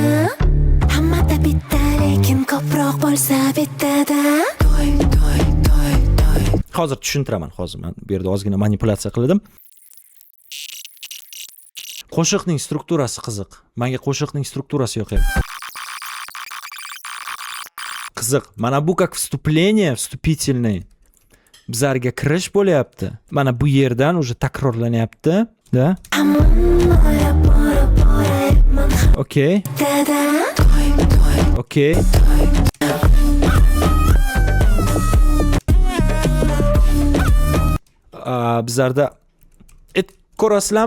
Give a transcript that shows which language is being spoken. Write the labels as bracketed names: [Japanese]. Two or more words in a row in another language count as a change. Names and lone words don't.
[Uzbek] Hammada bitta lekin ko'proq bo'lsa bittada. Toy. Hozir tushuntiraman. Hozir men bu yerda ozgina manipulyatsiya qildim. Qo'shiqning strukturasi qiziq. Menga qo'shiqning strukturasi yoqyapti. Qiziq. Mana bu [Russian] как вступление, вступительный. [Uzbek] Bizlarga kirish bo'lyapti. Mana bu yerdan уже takrorlanyapti, da? Okay. Okay. Bizlarda ko'rasizlarmi?